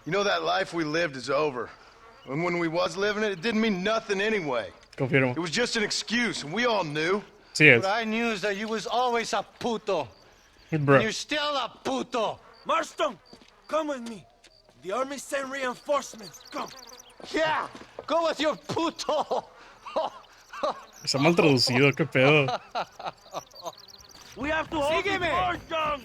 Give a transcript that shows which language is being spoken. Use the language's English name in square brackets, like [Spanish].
[English] You know that life we lived is over. And when we was living it, it didn't mean nothing anyway. [Spanish] Confirmo. [English] It was just an excuse, and we all knew. [Spanish] Sí es. [English] What I knew is that you was always a puto. Bro. And you're still a puto. Marston, come with me. The army sent reinforcements. Come. Yeah, go with your puto. [Spanish] Está mal traducido, qué pedo. [English] We have to hold the fort down.